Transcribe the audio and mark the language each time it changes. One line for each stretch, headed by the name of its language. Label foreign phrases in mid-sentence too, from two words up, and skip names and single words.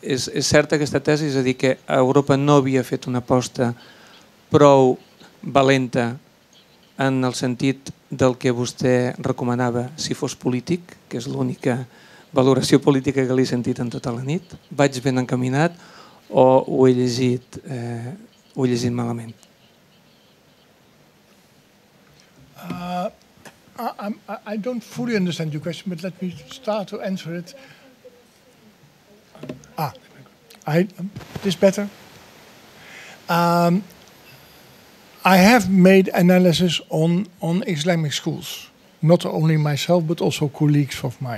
Catalan: és certa aquesta tesi, és a dir, que Europa no havia fet una aposta prou valenta en el sentit del que vostè recomanava si fos polític, que és l'única valoració política que l'he sentit en tota la nit. Vaig ben encaminat o ho he llegit malament?
English: I don't fully understand your question, but let me start to answer it. This better? I have made analysis on Islamic schools, not only myself, but also colleagues of mine.